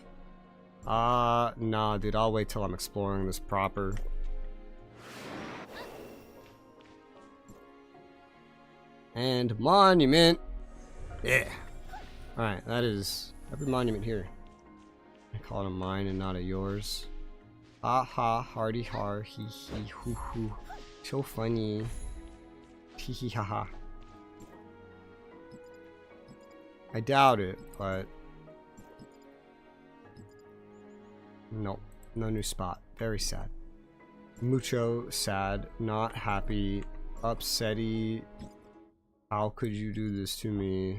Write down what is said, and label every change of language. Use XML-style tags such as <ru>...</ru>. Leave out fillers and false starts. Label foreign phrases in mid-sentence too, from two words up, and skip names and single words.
<en>Nah, dude, I'll wait till I'm exploring this proper. And monument. Yeah. Alright, that is every monument here. I call it a mine and not a yours. Ha, hardy har, hee hee hoo hoo. So funny. Hee hee ha ha. I doubt it, but nope, no new spot. Very sad. Mucho sad, not happy, upsetty. How could you do this to me?</en>